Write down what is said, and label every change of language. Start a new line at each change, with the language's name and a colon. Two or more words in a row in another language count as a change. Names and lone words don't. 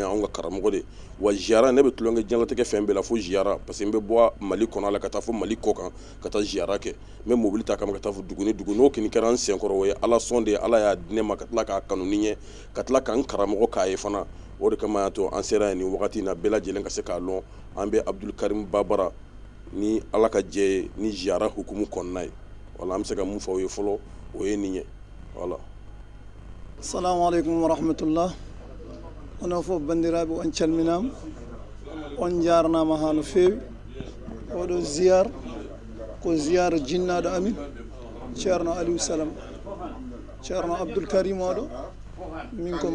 Bambara: y'anw ka karamɔgɔ de wa ziyara ne bɛ tulonkɛ diɲɛlatigɛ fɛn bɛɛ la fo ziyara parce que n bɛ bɔ mali kɔnɔ la ka taa fo mali kɔ kan ka taa ziyara kɛ n bɛ mobili ta kama ka taa fo dugu ni dugu n'o kɔni kɛra n senkɔrɔ o ye ala sɔn de ye ala y'a di ne ma ka tila k'a kanu ni n ye ka tila ka n karamɔgɔ k'a ye fana o de kama y'a to an sera yen nin wagati in na bɛɛ lajɛlen ka se k'a lɔn an bɛ abdul karim babara ni ala ka jɛ ye ni ziyara hukumu kɔnɔna ye wala an bɛ se ka mun fɔ o ye fɔlɔ o ye nin ye voilà.
Arabic: السلام عليكم ورحمة الله.
Fula: onon fof bandiraɓe on calminama on jarnama ha no fewi. oɗo ziyara ko ziyara jinnaɗo amin ceerno aliou salam ceerno abdoul karim oɗo min ko